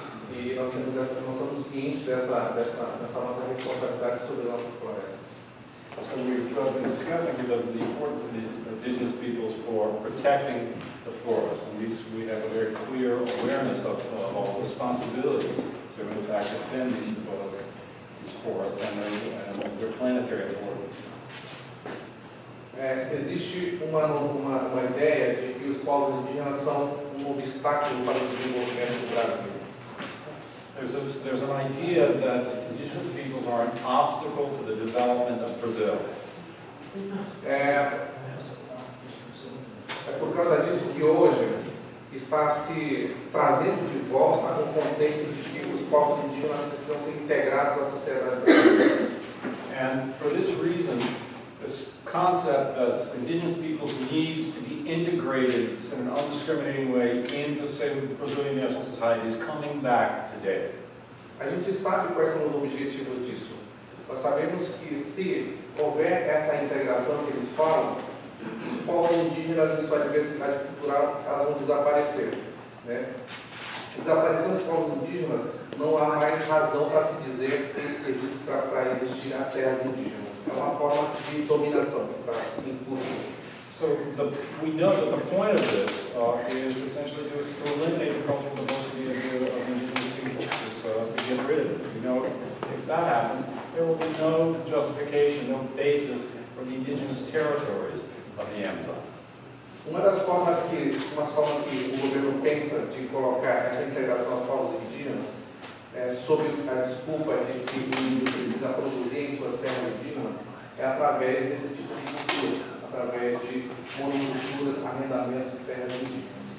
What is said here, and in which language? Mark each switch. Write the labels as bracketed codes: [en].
[pt] E nós somos cientes dessa nossa responsabilidade sobre nossas florestas. [en] So we've been discussing the importance of the indigenous peoples for protecting the forest, and we have a very clear awareness of our responsibility to, in fact, defend these these forests and their planetary importance. [pt] Existe uma ideia de que os povos indígenas são obstáculo para o desenvolvimento do Brasil. [en] There's an idea that indigenous peoples are an obstacle to the development of Brazil. [pt] É por causa disso que hoje está se trazendo de volta o conceito de que os povos indígenas precisam ser integrados à sociedade brasileira. [en] And for this reason, this concept that indigenous peoples needs to be integrated in an undiscriminating way into, say, Brazilian national society is coming back today. [pt] A gente sabe quais são os objetivos disso. Nós sabemos que se houver essa integração que eles falam, os povos indígenas e sua diversidade cultural elas vão desaparecer, né? Desaparecendo os povos indígenas, não há mais razão para se dizer que existe para existir as terras indígenas. É uma forma de dominação, para impor. [en] So we know that the point of this is essentially to eliminate the cultural diversity of indigenous people, to get rid of it. You know, if that happens, there will be no justification, no basis for the indigenous territories of the Amazon. [pt] Uma das formas que o governo pensa de colocar essa integração aos povos indígenas, sob a desculpa de que o índio precisa produzir em suas terras indígenas, é através desse tipo de cultura, através de monoculturas, arrendamentos de terras indígenas.